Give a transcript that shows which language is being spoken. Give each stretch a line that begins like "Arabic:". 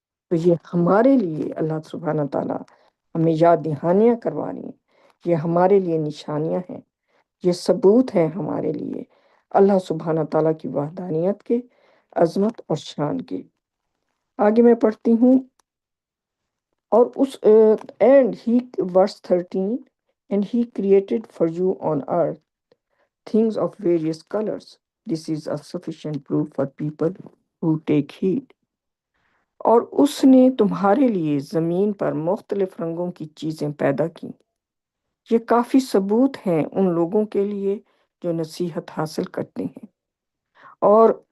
Urdu: تو یہ ہمارے لیے اللہ سبحانہ تعالیٰ ہمیں یاد دہانیاں کروا رہی ہیں، یہ ہمارے لیے نشانیاں ہیں، یہ ثبوت ہیں ہمارے لیے اللہ سبحانہ تعالیٰ کی وحدانیت کے، عظمت اور شان کے۔ آگے میں پڑھتی ہوں، اور اس
English: And he verse 13 and he created for you on earth things of various colors. This is a sufficient proof for people who take heed.
Urdu: اور اس نے تمہارے لیے زمین پر مختلف رنگوں کی چیزیں پیدا کی۔ یہ کافی ثبوت ہیں ان لوگوں کے لیے جو نصیحت حاصل کرتے ہیں۔ اور